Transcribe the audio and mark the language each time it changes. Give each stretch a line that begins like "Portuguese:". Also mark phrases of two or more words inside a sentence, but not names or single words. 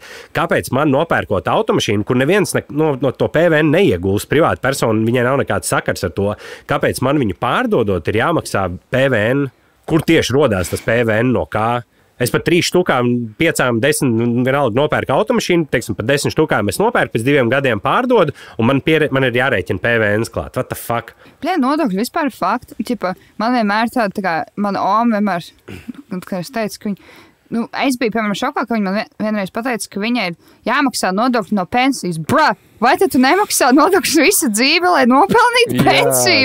Latvian: Kāpēc man nopērkot automašīnu, kur neviens no to PVN neiegūst, privāta persona, viņai nav nekāds sakars ar to, kāpēc man viņu pārdodot ir jāmaksā PVN? Kur tieši rodās tas PVN no kā? Es par 3 štukām, 5, 10, vienalga nopērku automašīnu, teiksim, par 10 štukām es nopērku, pēc 2 gadiem pārdodu, un man ir jārēķina PVN klāt.
English: What the fuck?
Latvian: Nodokļi vispār ir fakti. Man vienmēr tā kā, mana oma vienmēr, kad es teicu, ka viņa, es biju, piemēram, šokā, ka viņa man vienreiz pateica, ka viņai ir jāmaksā nodokļi no pensijas. Vai tad tu nemaksā nodokļus visu dzīvi, lai nopelnītu pensiju?